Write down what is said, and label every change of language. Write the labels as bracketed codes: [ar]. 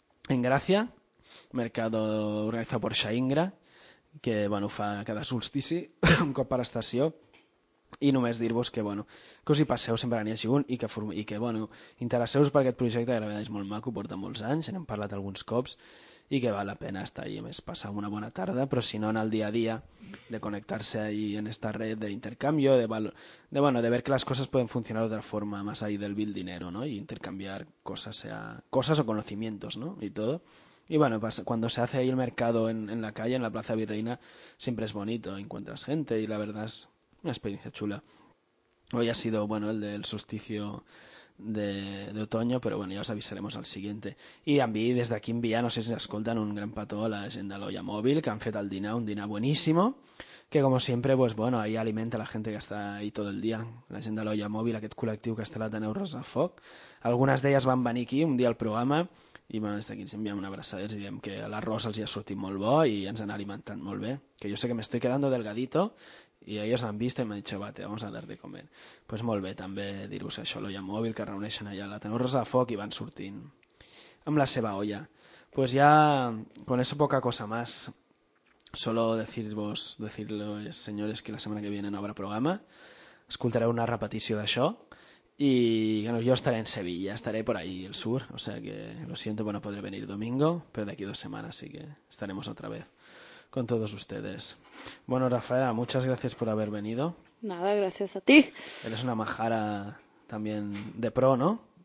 [ca] en Gràcia, mercat organitzat per Xaingra, que bueno, fa cada solstici, un cop per estació, i només dir-vos que, bueno, que us hi passeu, sempre n'hi hagi un, i que bueno, interesseu-vos per aquest projecte, que la veritat és molt maco, porta molts anys, n'hem parlat alguns cops, i que val la pena estar allà, a més, passar una bona tarda, però si no, en el dia a dia, de connectar-se allà en esta red d'intercanvio, [es] de ver que [ca] les coses poden funcionar d'altra forma, més allà [es] del vil dinero, [ca] no? I intercanviar coses, sea, coses o conocimientos, no? I tot. [es] Y bueno, cuando se hace ahí el mercado en la calle, en la Plaza Virreina, siempre es bonito, encuentras gente y la verdad es una experiencia chula. Hoy ha sido, bueno, el del solsticio de otoño, pero bueno, ya os avisaremos al siguiente. Y desde aquí envía, no sé si escoltan, un gran pató a la gent de l'Olla Mòbil, [ca] que han fet el dinar, un dinar [es] buenísimo, que como siempre, pues bueno, ahí alimenta la gente que está ahí todo el día. [ca] La gent de l'Olla Mòbil, aquest col·lectiu que està a l'Ateneu Rosafoc. Algunes d'elles van venir aquí un dia al programa, i bueno, des d'aquí ens enviem una abraçada i els diem que l'arròs els hi ha sortit molt bo i ens han alimentat molt bé. [es] Que jo sé que m'estoy quedando delgadito i ellos han vist [ca] i m'han dit, [es] va, te vamos a dar de comer. [ca] Pues molt bé també dir-vos això, l'Olla Mòbil, que reuneixen allà a la Tenorrosa de Foc i van sortint amb la seva olla. [es] Pues ja, con eso poca cosa más. Solo decirlo, señores, que la setmana que viene no habrá programa. [ca] Escoltareu una repetició d'això. [es] Y bueno, yo estaré en Sevilla, estaré por ahí, el sur, o sea que lo siento, bueno, podré venir domingo, pero de aquí dos semanas sí que estaremos otra vez con todos ustedes. Bueno, Rafaela, muchas gracias por haber venido. Nada, gracias a ti. Eres una majara también de pro, ¿no?